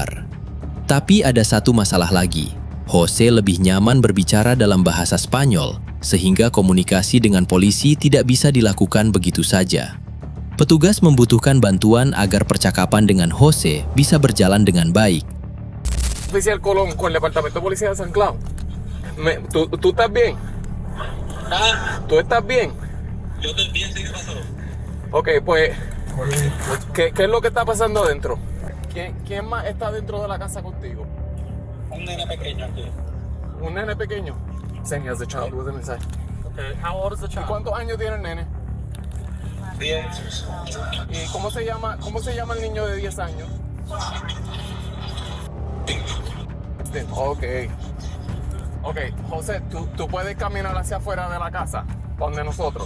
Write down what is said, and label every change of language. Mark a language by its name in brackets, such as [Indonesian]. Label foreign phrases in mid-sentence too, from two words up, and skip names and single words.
[Indonesian] Tapi ada satu masalah lagi. Jose lebih nyaman berbicara dalam bahasa Spanyol, sehingga komunikasi dengan polisi tidak bisa dilakukan begitu saja. Petugas membutuhkan bantuan agar percakapan dengan Jose bisa berjalan dengan baik. [Spanish] Oficial Colón con el Departamento de Policía de San Clau. ¿Tú estás bien? ¿Tú estás bien? Yo estoy bien, sí, ¿qué pasó? Ok, pues, ¿qué es lo que está pasando adentro? ¿Quién más está dentro de la casa contigo? Un nene pequeño aquí. ¿Un nene pequeño? [English] Saying he has a child with him inside. Okay. How old is the [Spanish] ¿Y [English] child? [Spanish] cuántos años tiene el nene? 10. ¿Y cómo se llama el niño de 10 años? Ok. Ok, José, tú puedes caminar hacia afuera de la casa, donde nosotros.